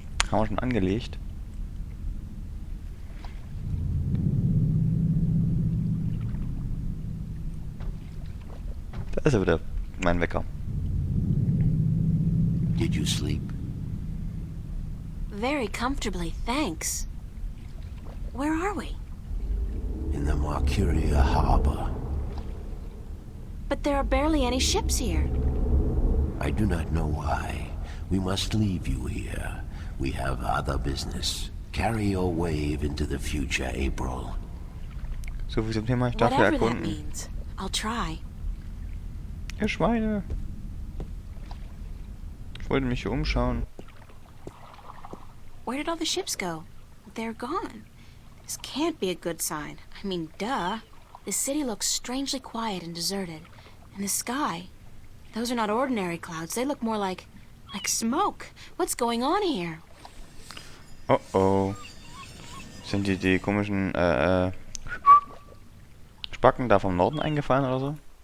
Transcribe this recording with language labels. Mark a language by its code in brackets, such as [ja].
[de] Haben wir schon angelegt. Da ist er wieder, mein Wecker. [en] Did you sleep? Very comfortably, thanks. Where are we? In the Mercuria harbor. But there are barely any ships here. I do not know why. We must leave you here. We have other business. Carry your wave into the future, April. [de] So viel zum Thema, ich darf hier [en] Whatever that [de] erkunden. [en] means. I'll try. [de] Ihr Schweine. Ich wollte mich hier umschauen. [en] Where did all the ships go? They're gone. This can't be a good sign. I mean, duh. The city looks strangely quiet and deserted. And the sky, those are not ordinary clouds. They look more like smoke. What's going on here? Oh oh. [de] Sind die komischen Spacken da vom Norden eingefallen oder so?